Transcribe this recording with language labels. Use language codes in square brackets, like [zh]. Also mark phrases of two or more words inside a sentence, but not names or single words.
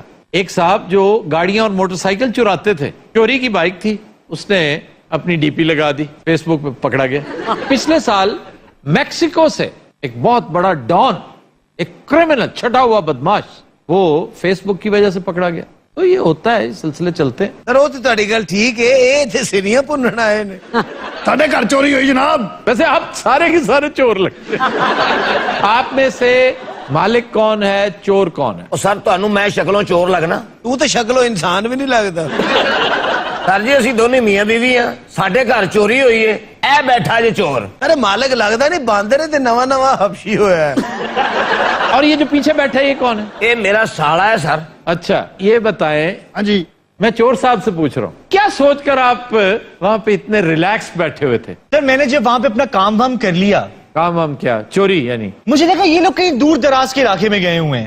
[ur] ایک صاحب جو گاڑیاں اور موٹر سائیکل چراتے تھے, چوری کی بائک تھی, اس نے اپنی ڈی پی لگا دی, فیس بک پہ پکڑا گیا. پچھلے سال میکسیکو سے ایک بہت بڑا ڈان, ایک کرمنل, چھٹا ہوا بدماش, وہ فیس بک کی وجہ سے پکڑا گیا. تو یہ ہوتا ہے, سلسلے چلتے ہیں. [pa] سر وہ تو تہاڈی گل ٹھیک ہے, اے تے سینیاں پنن آئے نے. ساڈے گھر چوری ہوئی جناب. [ur] ویسے آپ سارے کے سارے چور لگتے ہیں. آپ میں سے مالک کون ہے, چور کون ہے؟ [pa] اور سر تانوں میں شکلوں چور لگنا؟ تو تے شکلوں انسان بھی نہیں لگتا. سر جی اسی دونوں میاں بیوی ہاں, ساڈے گھر چوری ہوئی ہے, اے بیٹھا جے چور. [ur] ارے مالک لگتا نہیں, [pa] باندر تے نواں نواں حبشی ہویا ہے. [ur] اور یہ جو پیچھے بیٹھا ہے یہ کون ہے؟ یہ میرا سالا ہے سر. اچھا یہ بتائیں, ہاں جی, میں چور صاحب سے پوچھ رہا ہوں, کیا سوچ کر آپ وہاں پہ اتنے ریلیکس بیٹھے ہوئے تھے؟ سر میں نے جب وہاں پہ اپنا کام وام کر لیا, کام وام کیا, چوری یعنی؟ مجھے لگا یہ لوگ کہیں دور دراز کے علاقے میں گئے ہوئے ہیں.